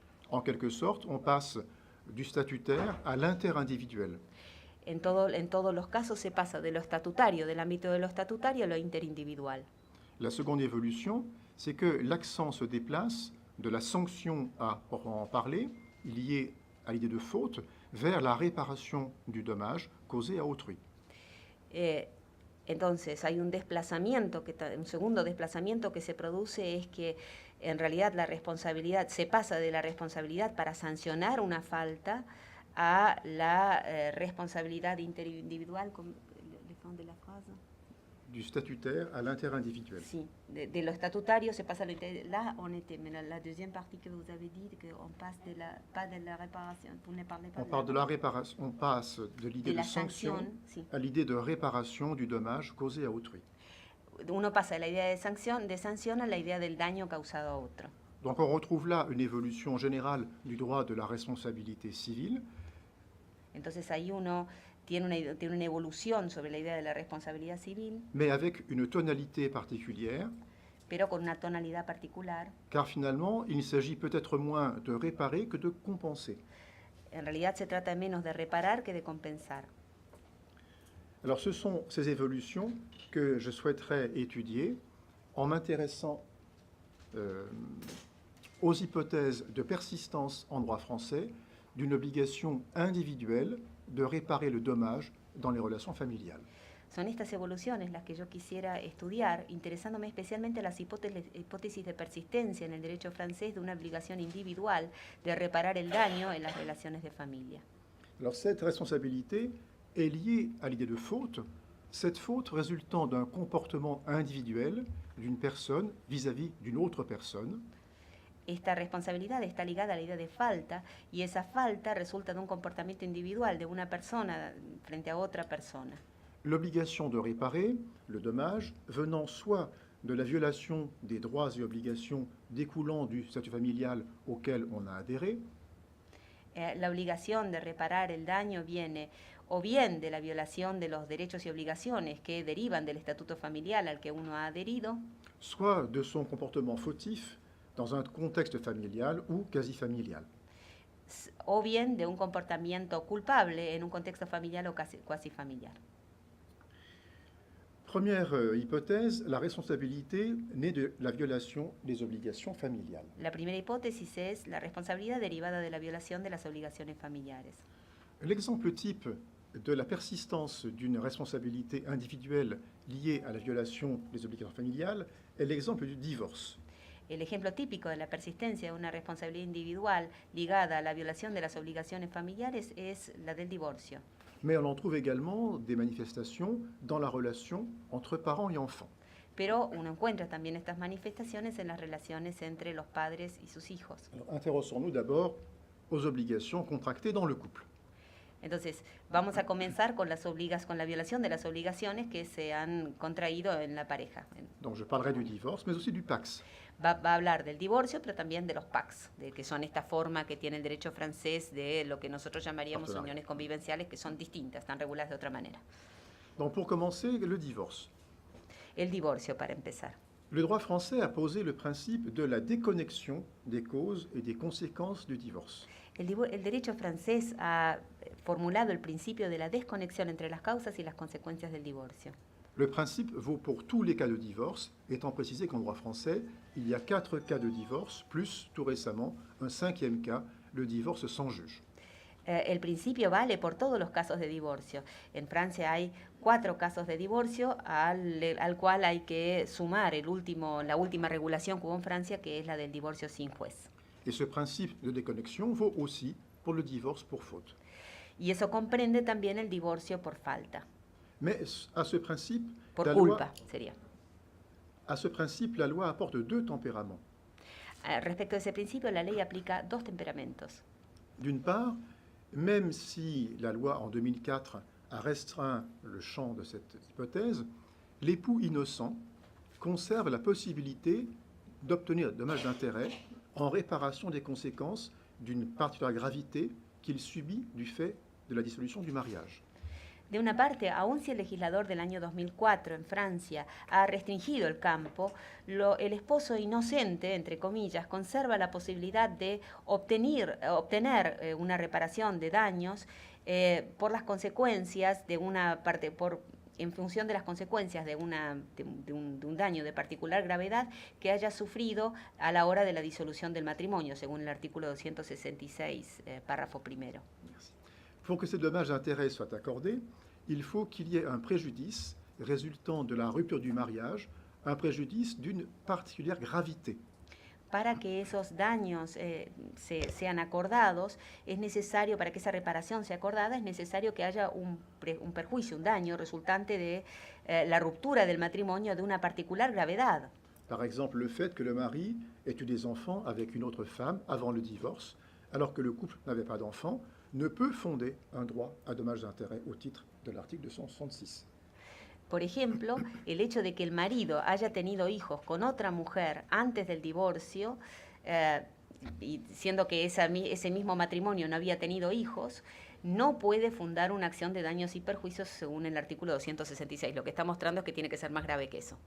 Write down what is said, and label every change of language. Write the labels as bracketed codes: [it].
[fr] En quelque sorte, on passe du statutaire à l'interindividuel. [es] En todos los casos se pasa de lo estatutario, del ámbito de lo estatutario a lo interindividual. [fr] La seconde évolution, c'est que l'accent se déplace de la sanction à proprement parler, liée à l'idée de faute, vers la réparation du dommage causé à autrui. [es] Entonces hay un segundo desplazamiento que se produce, es que en realidad la responsabilidad se pasa de la responsabilidad para sancionar una falta a la responsabilidad interindividual, de la frase. [fr] Du statutaire à l'interindividuel. [es] Sí, de lo estatutario se pasa a lo interindividual. [fr] Là, on était, mais la deuxième partie que vous avez dit, qu'on passe pas de la réparation, vous ne parlez pas on parle de la réparation, on passe de l'idée de sanction [es] sí, [fr] à l'idée de réparation du dommage causé à autrui. [es] Uno pasa de la idea de sanción a la idea del daño causado a otro. [fr] Donc on retrouve là une évolution générale du droit de la responsabilité civile. [es] Entonces ahí uno tiene una evolución sobre la idea de la responsabilidad civil, [fr] mais avec une tonalité particulière, [es] pero con una tonalidad particular. [fr] Car finalement, il s'agit peut-être moins de réparer que de compenser. [es] En realidad se trata menos de reparar que de compensar. [fr] Alors ce sont ces évolutions que je souhaiterais étudier en m'intéressant aux hypothèses de persistance en droit français d'une obligation individuelle de réparer le dommage dans les relations familiales. [es] Son estas evoluciones las que yo quisiera estudiar, interesándome especialmente las hipótesis de persistencia en el derecho francés de una obligación individual de reparar el daño en las relaciones de familia. [fr] Alors cette responsabilité est liée à l'idée de faute, cette faute résultant d'un comportement individuel d'une personne vis-à-vis d'une autre personne. [es] Esta responsabilidad está ligada a la idea de falta, y esa falta resulta de un comportamiento individual de una persona frente a otra persona. [fr] L'obligation de réparer le dommage venant soit de la violation des droits et obligations découlant du statut familial auquel on a adhéré, [es] la obligación de reparar el daño viene o bien de la violación de los derechos y obligaciones que derivan del estatuto familiar al que uno ha adherido, [fr] soit de son comportement fautif dans un contexte familial ou quasi familial. [es] O bien de un comportamiento culpable en un contexto familiar o cuasi familiar. [fr] Première hypothèse, la responsabilité naît de la violation des obligations familiales. [es] La primera hipótesis es la responsabilidad derivada de la violación de las obligaciones familiares. [fr] L'exemple type de la persistance d'une responsabilité individuelle liée à la violation des obligations familiales est l'exemple du divorce. [es] El ejemplo típico de la persistencia de una responsabilidad individual ligada a la violación de las obligaciones familiares es la del divorcio. [fr] mais on en trouve également des manifestations dans la relation entre parents et enfants. [es] Pero uno encuentra también estas manifestaciones en las relaciones entre los padres y sus hijos. [fr] Alors, intéressons-nous d'abord aux obligations contractées dans le couple. [es] Entonces, vamos a comenzar con con la violación de las obligaciones que se han contraído en la pareja. [fr] Donc je parlerai du divorce, mais aussi du PACS. [es] Va a hablar del divorcio, pero también de los PACS, que son esta forma que tiene el derecho francés de lo que nosotros llamaríamos [fr] Partenariat. [es] uniones convivenciales, que son distintas, están reguladas de otra manera. [fr] Donc pour commencer, le divorce. [es] El divorcio, para empezar. [fr] Le droit français a posé le principe de la déconnexion des causes et des conséquences du divorce. [es] El derecho francés ha formulado el principio de la desconexión entre las causas y las consecuencias del divorcio. [fr] Le principe vaut pour tous les cas de divorce, étant précisé qu'en droit français, il y a 4 cas de divorce, plus, tout récemment, un 5e cas, le divorce sans juge. [es] El principio vale por todos los casos de divorcio. En Francia hay 4 casos de divorcio al cual hay que sumar la última regulación que hubo en Francia, que es la del divorcio sin juez. [fr] Et ce principe de déconnexion vaut aussi pour le divorce pour faute. [es] Y eso comprende también el divorcio por falta, [fr] Mais à ce principe, [es] por la culpa [fr] loi, [es] sería. [fr] à ce principe, la loi apporte 2 tempéraments. [es] Respecto a ese principio, la ley aplica 2 temperamentos. [fr] D'une part, même si la loi en 2004 a restreint le champ de cette hypothèse, l'époux innocent conserve la possibilité d'obtenir dommages d'intérêt en réparation des conséquences d'une particulière gravité qu'il subit du fait de la dissolution du mariage. [es] De una parte, aun si el legislador del año 2004 en Francia ha restringido el campo, el esposo inocente, entre comillas, conserva la posibilidad de obtener una reparación de daños por las consecuencias de una parte, en función de las consecuencias de un daño de particular gravedad que haya sufrido a la hora de la disolución del matrimonio, según el artículo 266, párrafo primero. [fr] Pour que ces dommages d'intérêt soient accordés, il faut qu'il y ait un préjudice résultant de la rupture du mariage, un préjudice d'une particulière gravité. [es] Para que esos daños sean acordados, es necesario, para que esa reparación sea acordada, es necesario que haya un perjuicio, un daño resultante de la ruptura del matrimonio de una particular gravedad. [fr] Par exemple, le fait que le mari ait eu des enfants avec une autre femme avant le divorce, alors que le couple n'avait pas d'enfants, ne peut fonder un droit à dommages d'intérêt au titre de l'article 266. [es] Por ejemplo, el hecho de que el marido haya tenido hijos con otra mujer antes del divorcio, y siendo que ese mismo matrimonio no había tenido hijos, no puede fundar una acción de daños y perjuicios según el artículo 266. Lo que está mostrando es que tiene que ser más grave que eso.